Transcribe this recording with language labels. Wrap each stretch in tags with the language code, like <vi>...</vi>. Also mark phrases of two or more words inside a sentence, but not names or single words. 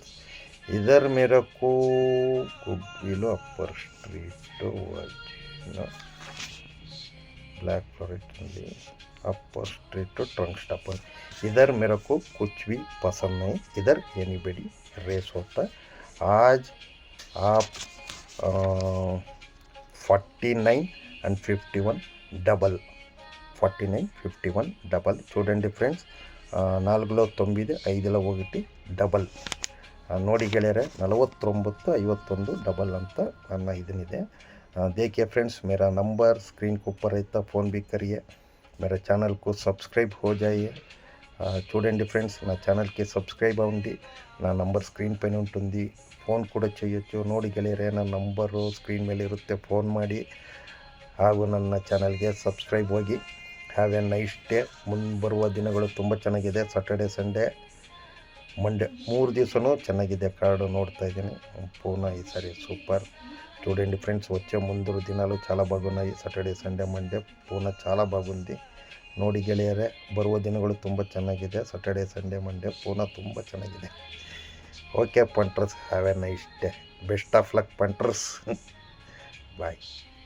<hi>इधर मेरे को गुडविलो अपर स्ट्रीट ब्लैक फॉरेस्ट अपर स्ट्रीट ट्रंक स्टॉपर, इधर मेरे को कुछ भी पसंद नहीं। इधर एनीबडी रेस होता है। आज आप 49 and 51 डबल, 49 51 डबल</hi> <te>చూడండి ఫ్రెండ్స్. 4లో 9 5లో 1</te> <kn>ಡಬಲ್ ನೋಡಿ ಗೆಳೆಯರೆ, 49 51 डबल ಅಂತ ನನ್ನ ಇದನ್ನಿದೆ।</kn> <hi>देखिए फ्रेंड्स, मेरा नंबर स्क्रीन के ऊपर रहता, फ़ोन भी करिए। मेरे चैनल को सब्सक्राइब हो जाइए।</hi> <te>చూడండి ఫ్రెండ్స్, నా ఛానల్కి సబ్స్క్రైబ్ అవ్వండి. నా నంబర్ స్క్రీన్ పైన ఉంటుంది, ಫೋನ್ ಕೂಡ చేయొచ్చు.</te> <kn>ನೋಡಿ ಗೆಳೆಯರೆ, ನನ್ನ ನಂಬರು ಸ್ಕ್ರೀನ್ ಮೇಲೆ ಇರುತ್ತೆ, ಫೋನ್ ಮಾಡಿ. ಹಾಗೂ ನನ್ನ ಚಾನಲ್ಗೆ ಸಬ್ಸ್ಕ್ರೈಬ್ ಹೋಗಿ.</kn> <en>Have a nice day.</en> <kn>ಬರುವ ದಿನಗಳು ತುಂಬ ಚೆನ್ನಾಗಿದೆ.</kn> <en>Saturday, Sunday, Monday</en> <kn>3 ದಿವಸನೂ ಚೆನ್ನಾಗಿದೆ. కార్డు ನೋಡ್ತಾ ఇದ್ದೀನಿ.</kn> <te>పూనా ఈసారి సూపర్. చూడండి ఫ్రెండ్స్, వచ్చే ముందు దినాలు చాలా బాగున్నాయి.</te> <en>Saturday, Sunday, Monday</en> <te>పూనా చాలా బాగుంది.</te> <kn>ನೋಡಿ ಗೆಳೆಯರೆ, ಬರುವ ದಿನಗಳು ತುಂಬ ಚೆನ್ನಾಗಿದೆ.</kn> <en>Saturday, Sunday, Monday</en> <kn>ಪೂನಾ ತುಂಬ ಚೆನ್ನಾಗಿದೆ. ಓಕೆ ಪಂಟ್ರಸ್,</kn> <en>have a nice day. Best of luck punters. Bye.</en>